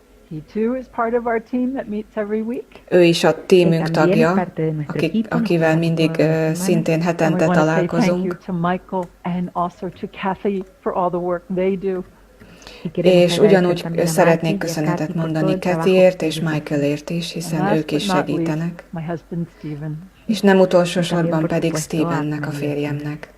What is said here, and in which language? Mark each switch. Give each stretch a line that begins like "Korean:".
English: He too is part of our team that meets every week.
Hungarian: Ő is a tímünk tagja, akivel mindig szintén hetente találkozunk.
English: Thank you to Michael and also to Kathy for all the work they do.
Hungarian: És ugyanúgy szeretnék köszönetet mondani Kathyért és Michaelért is, hiszen ők is segítenek.
English: My husband Stephen.
Hungarian: És nem utolsó sorban pedig Stephennek, a férjemnek.